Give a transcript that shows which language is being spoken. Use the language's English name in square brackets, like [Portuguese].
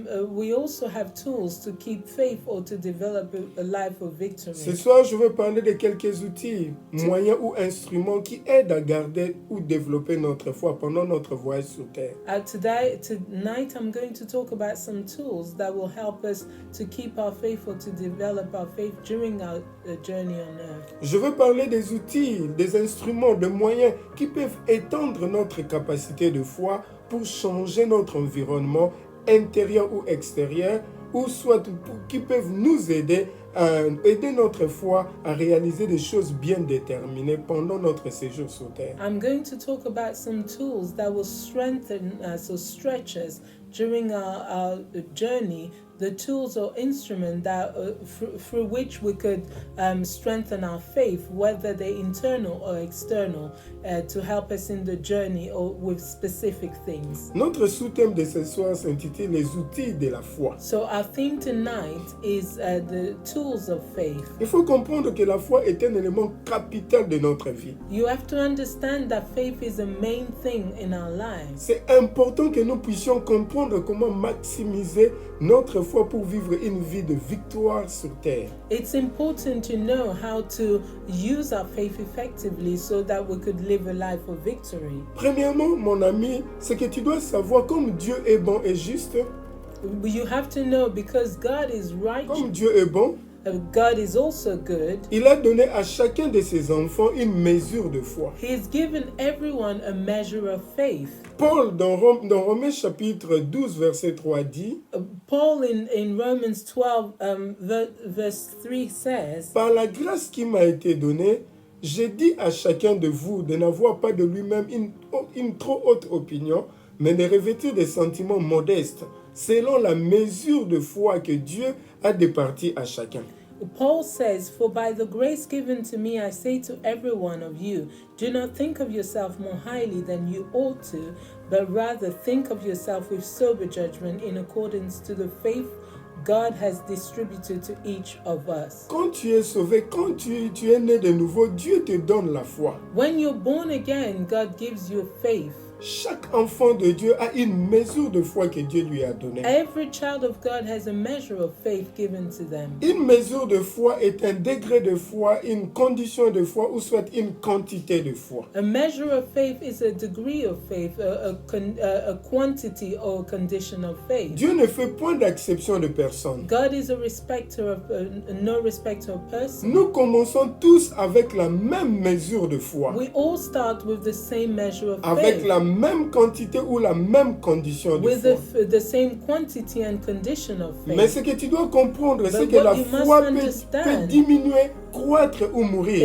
[English] We also have tools to keep faith or to develop a life of victory. [French] Ce soir, je veux parler de quelques outils, moyens ou instruments qui aident à garder ou développer notre foi pendant notre voyage sur Terre. [English] Tonight, I'm going to talk about some tools that will help us to keep our faith or to develop our faith during our journey on earth. [French] Je veux parler des outils, des instruments, des moyens qui peuvent étendre notre capacité de foi pour changer notre environnement intérieur ou extérieur, ou soit qui peuvent nous aider à aider notre foi à réaliser des choses bien déterminées pendant notre séjour sur Terre. [English] I'm going to talk about some tools that will strengthen us or stretch us during our journey, the tools or instruments that through which we could strengthen our faith, whether they're internal or external, to help us in the journey or with specific things. [French] Notre sous-thème de ce soir s'intitule Les outils de la foi. [English] So our theme tonight is the tools of faith. [French] Il faut comprendre que la foi est un élément capital de notre vie. [English] You have to understand that faith is a main thing in our lives. [French] C'est important que nous puissions comprendre comment maximiser notre foi pour vivre une vie de victoire sur terre. [English] It's important to know how to use our faith effectively so that we could live a life of victory. [French] Premièrement, mon ami, c'est que tu dois savoir comme Dieu est bon et juste. [English] You have to know because God is righteous. [French] Comme Dieu est bon, [English] God is also good. [French] il a donné à chacun de ses enfants une mesure de foi. [English] He has given everyone a measure of faith. [French] Paul, dans Romains chapitre 12, verset 3, dit [English] Paul in Romans 12, verse 3 says, [French] « Par la grâce qui m'a été donnée, je dis à chacun de vous de n'avoir pas de lui-même une trop haute opinion, mais de revêtir des sentiments modestes, selon la mesure de foi que Dieu a départie à chacun. [English] Paul says, "For by the grace given to me, I say to every one of you, do not think of yourself more highly than you ought to, but rather think of yourself with sober judgment in accordance to the faith God has distributed to each of us." [French] Quand tu es sauvé, quand tu es né de nouveau, Dieu te donne la foi. [English] When you're born again, God gives you faith. [French] Chaque enfant de Dieu a une mesure de foi que Dieu lui a donnée. [English] Every child of God has a measure of faith given to them. [French] Une mesure de foi est un degré de foi, une condition de foi ou soit une quantité de foi. [English] A measure of faith is a degree of faith, a quantity or condition of faith. [French] Dieu ne fait point d'acception de personne. [English] God is a respecter of no respecter of person. [French] Nous commençons tous avec la même mesure de foi, [English] We all start with the same measure of [French] avec [English] faith, [French] la même quantité ou la même condition de [English] with [French] foi. [English] the same quantity and condition of [French] Mais [English] faith. [French] ce que tu dois comprendre, c'est [English] But [French] que [English] what [French] la [English] you must [French] foi peut [English] understand [French] diminuer, croître ou mourir.